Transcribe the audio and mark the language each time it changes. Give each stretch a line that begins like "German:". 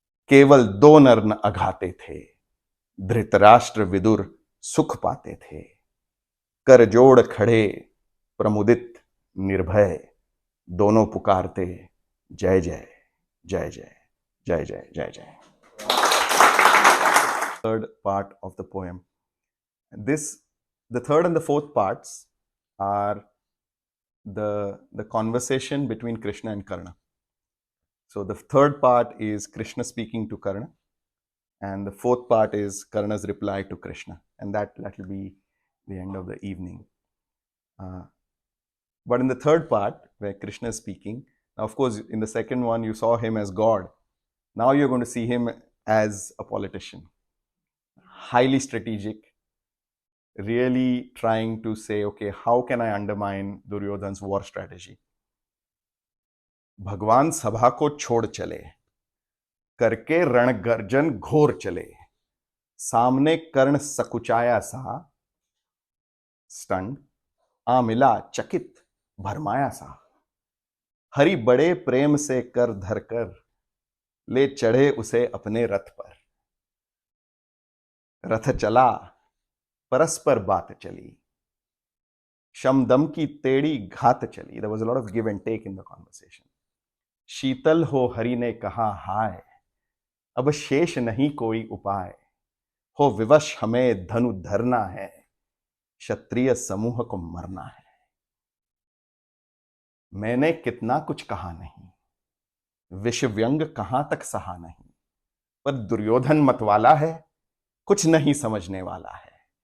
Hindi: केवल दो नर न अघाते थे, धृतराष्ट्र विदुर सुख पाते थे. कर जोड़ खड़े प्रमुदित निर्भय, दोनों पुकारते जय जय जय जय जय जय जय जय.
English: third part of the poem. The third and the fourth parts are the conversation between Krishna and Karna. So the third part is Krishna speaking to Karna, and the fourth part is Karna's reply to Krishna, and that will be the end of the evening. But in the third part, where Krishna is speaking, now of course in the second one you saw him as God. Now you're going to see him as a politician, highly strategic, really trying to say, okay, how can I undermine Duryodhan's war strategy?
Hindi: भगवान सभा को छोड़ चले, करके रणगर्जन घोर चले, सामने कर्ण सकुचाया सा, स्टंड आ मिला चकित भरमाया सा, हरि बड़े प्रेम से कर धर कर, ले चढ़े उसे अपने रथ पर, रथ चला परस्पर बात चली, शमदम की तेड़ी घात चली.
English: There was a lot of give and take in the conversation.
Hindi: शीतल हो हरि ने कहा हाय, अब शेष नहीं कोई उपाय, हो विवश हमें धनु धरना है, क्षत्रिय समूह को मरना है. मैंने कितना कुछ कहा नहीं, विष व्यंग कहां तक सहा नहीं, पर दुर्योधन मतवाला है, कुछ नहीं समझने वाला है.